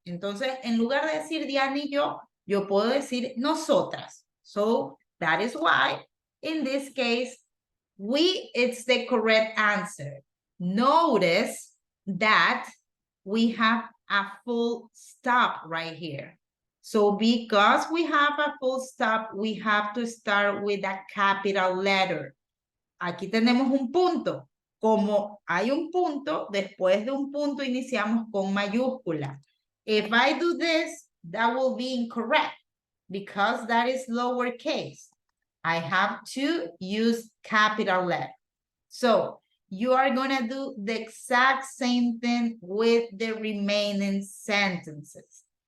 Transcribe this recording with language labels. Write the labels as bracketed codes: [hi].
[es] Entonces, en lugar de decir Diana y yo puedo decir nosotras. [en] So that is why, in this case, we, it's the correct answer. Notice that we have a full stop right here. So because we have a full stop, we have to start with a capital letter. [es] aquí tenemos un punto. Como hay un punto, después de un punto iniciamos con mayúscula. [en] If I do this, that will be incorrect because that is lowercase. I have to use capital letter. So you are gonna do the exact same thing with the remaining sentences.